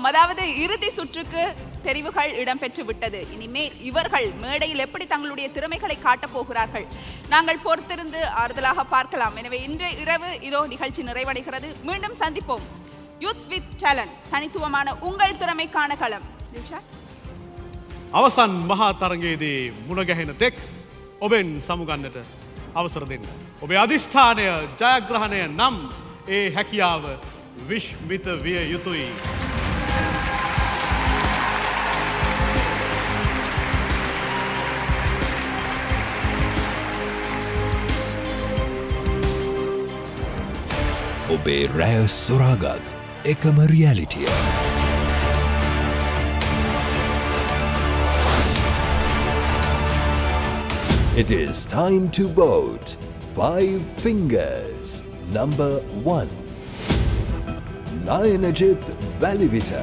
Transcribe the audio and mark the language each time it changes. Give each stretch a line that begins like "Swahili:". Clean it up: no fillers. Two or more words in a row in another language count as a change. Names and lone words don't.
Tamil: அதாவது இறுதி சுற்றுக்கு தெரிவுகள் இடம்பெற்று விட்டது. இனிமேல் இவர்கள் மேடையில் எப்படி தங்களுடைய திறமைகளை காட்டப் போகிறார்கள் நாங்கள் பொறுத்திருந்து ஆறுதலாக பார்க்கலாம். எனவே இன்று இரவு இதோ நிகழ்ச்சி நிறைவடைகிறது. மீண்டும் சந்திப்போம். யூத் வித் டேலண்ட், தனித்துவமான உங்கள் திறமைக்கான களம்.
Sinhala: අවසන් මහා තරගයේදී මුණ ගැහෙන තෙක් ඔබෙන් සමුගන්නට අවසර දෙන්න. ඔබේ අධිෂ්ඨානය ජයග්‍රහණය නම් ඒ හැකියාව විශ්මිත විය යුතුයි. ඔබේ රැය සොරාගත් එකම රියැලිටිය.
English: It is time to vote. 5 fingers. Number 1. Nayanajit Valivita.